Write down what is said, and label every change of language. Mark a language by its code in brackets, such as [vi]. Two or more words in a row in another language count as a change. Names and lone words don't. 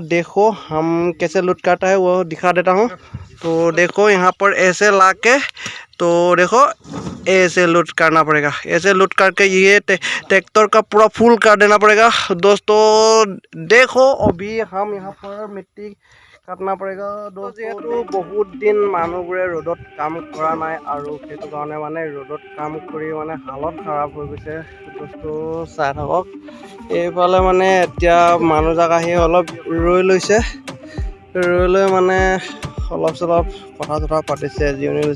[hi] देखो हम कैसे लूट करता है वो दिखा देता हूँ। तो देखो यहाँ पर ऐसे ला के, तो देखो ऐसे लूट करना पड़ेगा। ऐसे लूट करके ये ट्रैक्टर का पूरा फुल कर देना पड़ेगा दोस्तों। देखो अभी हम यहाँ पर मिट्टी काटना पड़ेगा दोस्तों। बहुत दिन [as] মানুহবোৰে ৰ'দত কাম কৰা নাই, আৰু সেইটো কাৰণে মানে ৰ'দত কাম কৰি মানে হালত খাৰাপ হৈ গৈছে दोस्तों। চাই থাকক। এইফালে মানে এতিয়া মানুহজাক আহি অলপ ৰৈ লৈছে, ৰৈ লৈ মানে অলপ চলপ কথা চথা পাতিছে, জিৰণি লৈছে।